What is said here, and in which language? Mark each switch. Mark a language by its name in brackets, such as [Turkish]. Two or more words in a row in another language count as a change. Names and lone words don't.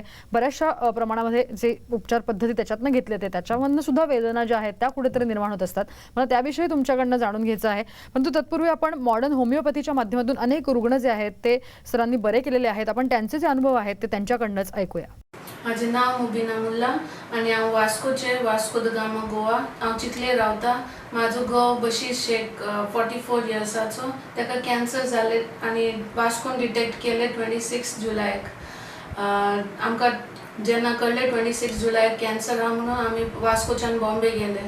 [Marathi] बऱ्याचशा प्रमाणामध्ये जे उपचार पद्धती त्याच्यातनं घेतले ते त्याच्यामधनं सुद्धा वेदना ज्या आहेत त्या कुठेतरी निर्माण होत असतात. मला त्याविषयी तुमच्याकडनं जाणून घ्यायचं आहे. परंतु तत्पूर्वी आपण मॉडर्न होमिओपॅथीच्या माध्यमातून अनेक रुग्ण जे आहेत ते सरांनी बरे केलेले आहेत. आपण त्यांचे जे अनुभव आहेत ते त्यांच्याकडनंच ऐकूया. [Konkani] माझे नाव मुबीना मुल्ला आणि हांव वास्कोचे, वास्को द गामा गोवा. हांव चिखले रावता. म्हाजो घोव बशीर शेख 44 इयर्साचो. ताका कॅन्सर जाले आनी वास्कोन डिटेक्ट केले 26 जुलयाक. आमकां जेन्ना कळले 26 जुलयाक कॅन्सर आहा म्हणून आमी वास्कोच्यान बॉम्बे गेले.